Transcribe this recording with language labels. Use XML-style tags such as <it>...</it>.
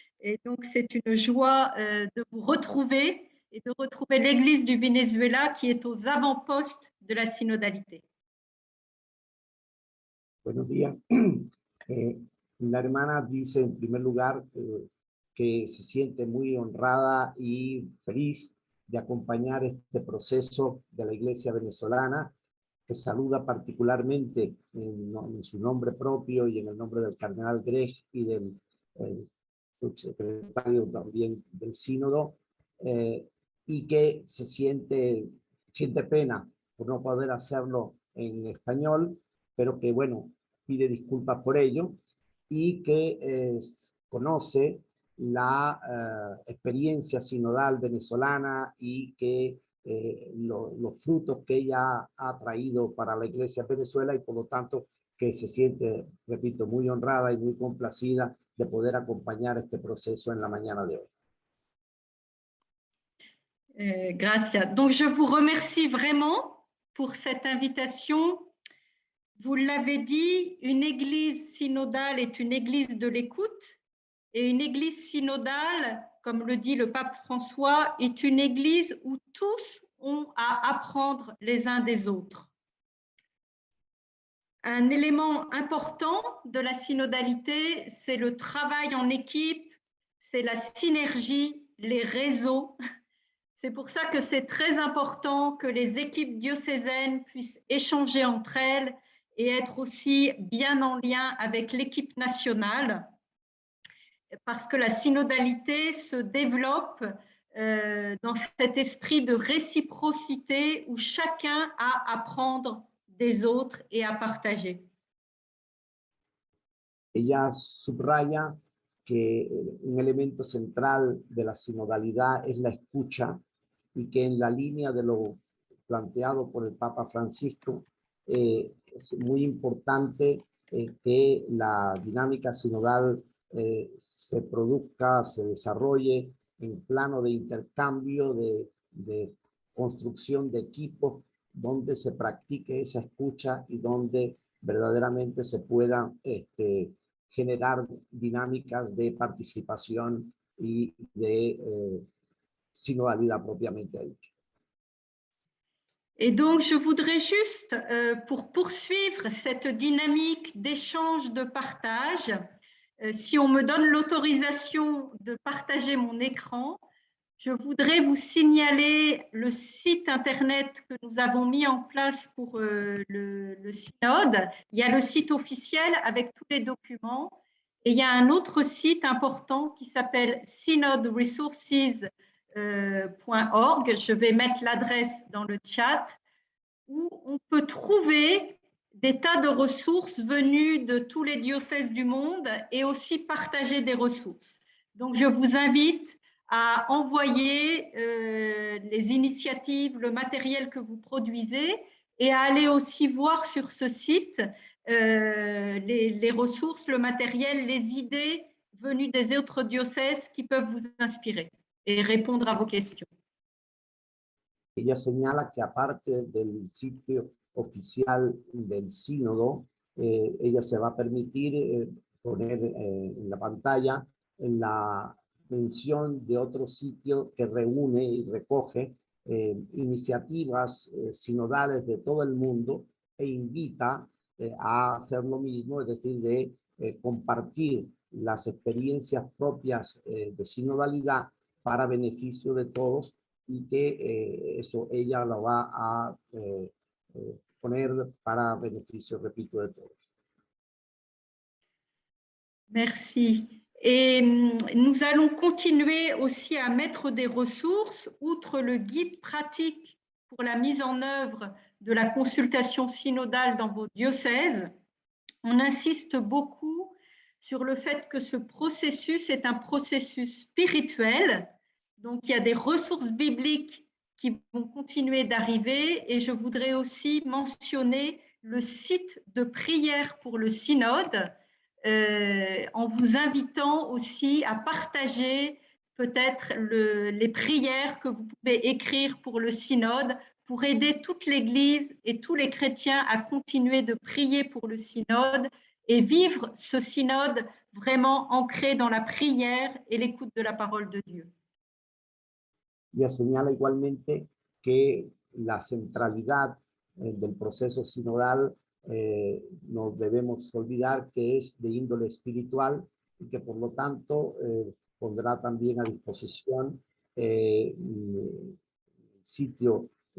<fr>Et donc, c'est une joie de vous retrouver et de retrouver l'Église du Venezuela qui est aux avant-postes de la synodalité.</fr> <es>Buenos días. La hermana dice en primer lugar que se siente muy honrada y feliz de acompañar este proceso de la Iglesia venezolana, que saluda particularmente en su nombre propio y en el nombre del cardenal Grech y del subsecretario también del sínodo, y que se siente pena por no poder hacerlo en español, pero que bueno, pide disculpas por ello, y que conoce la experiencia sinodal venezolana y que los frutos que ella ha traído para la Iglesia de Venezuela, y por lo tanto que se siente, repito, muy honrada y muy complacida de poder acompañar este proceso en la mañana de hoy. Gracias.</es> <fr>Donc, je vous remercie vraiment pour cette invitation. Vous l'avez dit, une église synodale est une église de l'écoute, et une église synodale, comme le dit le pape François, est une église où tous ont à apprendre les uns des autres. Un élément important de la synodalité, c'est le travail en équipe, c'est la synergie, les réseaux. C'est pour ça que c'est très important que les équipes diocésaines puissent échanger entre elles et être aussi bien en lien avec l'équipe nationale. parce que la synodalité se développe dans cet esprit de réciprocité où chacun a à apprendre des autres et à partager.</fr> <es>Ella subraya que un elemento central de la sinodalidad es la escucha y que en la línea de lo planteado por el Papa Francisco es muy importante que la dinámica sinodal se produzca, se desarrolle en plano de intercambio, de construcción de equipos, donde se practique esa escucha y donde verdaderamente se pueda generar dinámicas de participación y de sinodalidad propiamente dicha.</es> <fr>Et donc, je voudrais juste, pour poursuivre cette dynamique d'échange, de partage, si on me donne l'autorisation de partager mon écran, je voudrais vous signaler le site internet que nous avons mis en place pour le synode. Il y a le site officiel avec tous les documents et il y a un autre site important qui s'appelle synodresources.org. Je vais mettre l'adresse dans le chat où on peut trouver des tas de ressources venues de tous les diocèses du monde et aussi partager des ressources. Donc, je vous invite à envoyer les initiatives, le matériel que vous produisez et à aller aussi voir sur ce site les ressources, le matériel, les idées venues des autres diocèses qui peuvent vous inspirer et répondre à vos questions.</fr> <es>Ella señala que aparte del sitio oficial del sínodo, ella se va a permitir poner en la pantalla en la mención de otro sitio que reúne y recoge iniciativas sinodales de todo el mundo e invita a hacer lo mismo, es decir, de compartir las experiencias propias de sinodalidad para beneficio de todos y que eso ella lo va a poner para beneficio, repito, de todos.</es> <fr>Merci. Et nous allons continuer aussi à mettre des ressources, outre le guide pratique pour la mise en œuvre de la consultation synodale dans vos diocèses. On insiste beaucoup sur le fait que ce processus est un processus spirituel. Donc, il y a des ressources bibliques qui vont continuer d'arriver et je voudrais aussi mentionner le site de prière pour le synode en vous invitant aussi à partager peut-être les prières que vous pouvez écrire pour le synode pour aider toute l'Église et tous les chrétiens à continuer de prier pour le synode et vivre ce synode vraiment ancré dans la prière et l'écoute de la parole de Dieu.</fr> <es>Ella señala igualmente que la centralidad del proceso sinodal no debemos olvidar que es de índole espiritual y que por lo tanto pondrá también a disposición el sitio</es>